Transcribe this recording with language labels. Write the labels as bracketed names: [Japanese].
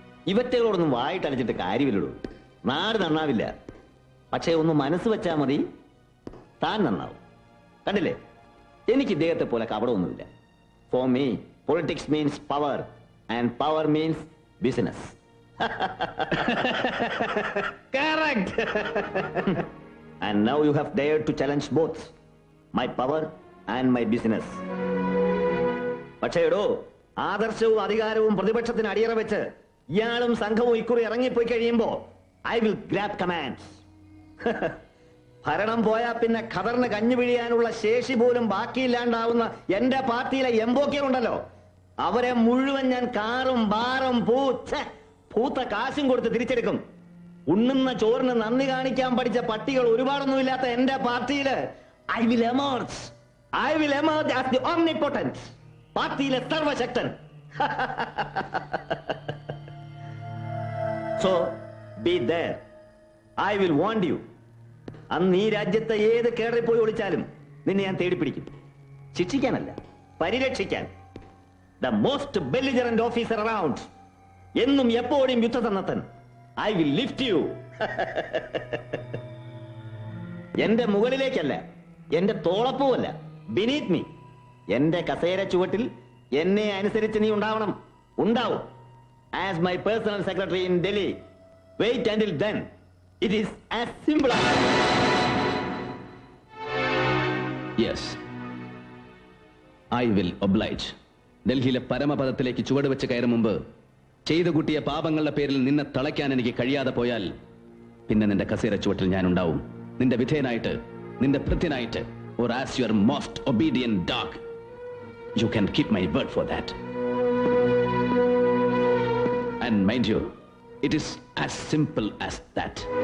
[Malayalam] ഇവറ്റകളോടൊന്നും വായിട്ടടിച്ചിട്ട് കാര്യമില്ലടൂ. നാട് നന്നാവില്ല. പക്ഷേ ഒന്ന് മനസ്സ് വെച്ചാൽ മതി, താൻ നന്നാവും. കണ്ടില്ലേ, എനിക്ക് ഇദ്ദേഹത്തെ പോലെ കപടമൊന്നുമില്ല. [English] For me politics means power and power means business. Correct. And now you have dared to challenge both my power and my business. [Malayalam] പക്ഷേ എടോ, ആദർശവും അധികാരവും പ്രതിപക്ഷത്തിന് അടിയറ വെച്ച് ഇയാളും സംഘവും ഇക്കുറി ഇറങ്ങിപ്പോയി കഴിയുമ്പോ [English] I will grab commands. [Malayalam] ഭരണം പോയാൽ പിന്നെ ഖദറിന് കഞ്ഞു പിഴിയാനുള്ള ശേഷി പോലും ബാക്കിയില്ലാണ്ടാവുന്ന എന്റെ പാർട്ടിയിലെ എംബോക്കികളുണ്ടല്ലോ, അവരെ മുഴുവൻ ഞാൻ കാറും ബാറും പൂത്ത കാശും കൊടുത്ത് തിരിച്ചെടുക്കും. ഉണ്ണുന്ന ചോറിന് നന്ദി കാണിക്കാൻ പഠിച്ച പട്ടികൾ ഒരുപാടൊന്നുമില്ലാത്ത എന്റെ പാർട്ടിയില് [English] I will emerge as the omnipotent, [Malayalam] പാർട്ടിയിലെ സർവശക്തൻ. [English] So be there. I will warn you. [Malayalam] അന്ന് ഈ രാജ്യത്തെ ഏത് കേറി പോയി ഒളിച്ചാലും നിന്നെ ഞാൻ തേടിപ്പിടിക്കും. ശിക്ഷിക്കാനല്ല, പരിരക്ഷിക്കാൻ. [English] The most belligerent officer around. [Malayalam] എന്നും എപ്പോഴും യുദ്ധസന്നദ്ധൻ. [English] I will lift you. [Malayalam] എന്റെ മുകളിലേക്കല്ല, എന്റെ തോളപ്പുമല്ല, [English] beneath me. [Malayalam] എന്റെ കസേര ചുവട്ടിൽ എന്നെ അനുസരിച്ച് നീ ഉണ്ടാവണം, ഉണ്ടാവും. [English] As my personal secretary in Delhi. Wait until then. It is as simple as... Yes. I will oblige. [Malayalam] ഡൽഹിയിലെ പരമപദത്തിലേക്ക് ചുവട് വെച്ച് കയറും മുമ്പ് ചെയ്തു കൂട്ടിയ പാപങ്ങളുടെ പേരിൽ നിന്നെ തളയ്ക്കാൻ എനിക്ക് കഴിയാതെ പോയാൽ പിന്നെ നിന്റെ കസേര ചുവട്ടിൽ ഞാൻ ഉണ്ടാവും, നിന്റെ വിധേയനായിട്ട്, നിന്റെ ഭൃത്യനായിട്ട്. [English] Or as your most obedient dog. You can keep my word for that. And mind you, it is as simple as that.